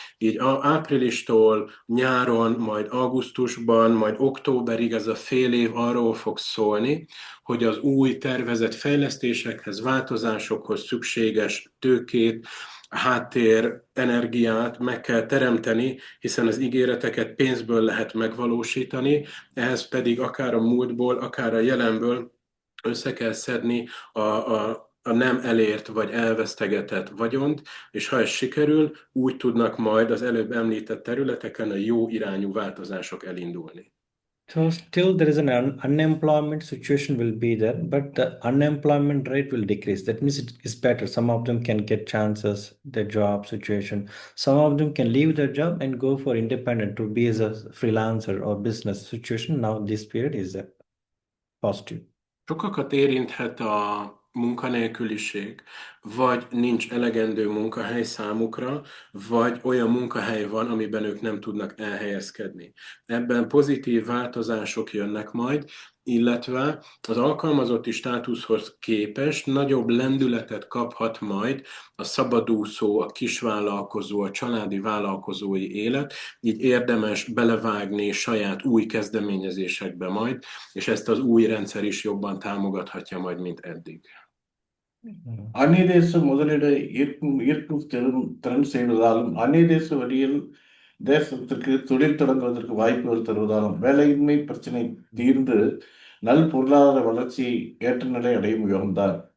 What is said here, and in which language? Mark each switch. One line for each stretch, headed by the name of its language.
Hungarian: Így áprilistól nyáron, majd augusztusban, majd októberig ez a fél év arról fog szólni, hogy az új tervezett fejlesztésekhez, változásokhoz szükséges tőkét, háttér, energiát meg kell teremteni, hiszen az ígéreteket pénzből lehet megvalósítani, ehhez pedig akár a múltból, akár a jelenből össze kell szedni a nem elért vagy elvesztegetett vagyont, és ha ez sikerül, úgy tudnak majd az előbb említett területeken a jó irányú változások elindulni.
English: So still there is an unemployment situation will be there, but the unemployment rate will decrease. That means it is better. Some of them can get chances, the job situation. Some of them can leave their job and go for independent to be as a freelancer or business situation. Now this period is positive.
Hungarian: Sokakat érinthet a munkanélküliség, vagy nincs elegendő munkahely számukra, vagy olyan munkahely van, amiben ők nem tudnak elhelyezkedni. Ebben pozitív változások jönnek majd, illetve az alkalmazotti státuszhoz képest nagyobb lendületet kaphat majd a szabadúszó, a kisvállalkozó, a családi vállalkozói élet, így érdemes belevágni saját új kezdeményezésekbe majd, és ezt az új rendszer is jobban támogathatja majd, mint eddig.
Tamil: அந்நிய தேச முதலீடு ஈர்க்கும் திறன் செய்வதாலும் அந்நிய தேச வழியில் தேசத்திற்கு தொழில் தொடங்குவதற்கு வாய்ப்புகள் தருவதாலும் வேலையின்மை பிரச்சனை தீர்ந்து நல் பொருளாதார வளர்ச்சி ஏற்ற நிலை அடையும் யுகம்தான்.